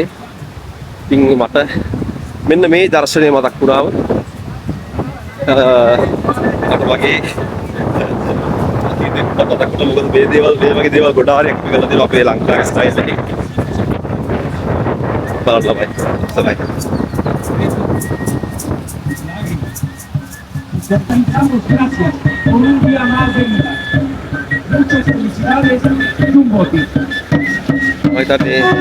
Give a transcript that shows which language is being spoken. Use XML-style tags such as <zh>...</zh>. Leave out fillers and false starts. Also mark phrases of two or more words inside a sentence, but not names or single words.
<si>ඉතින් මට මෙන්න මේ දර්ශනය මතක් වුණාම මට වගේ මොකද මේ වගේ දේවල් ගොඩාරියක් කරලා දෙනවා අපේ ලංකාවේ ස්ටයිල් එකේ. බලන්න ළමයි.</si> <es>Cantamos gracias por un día más de vida. Muchas felicidades y un bote. Ahí está bien.</es>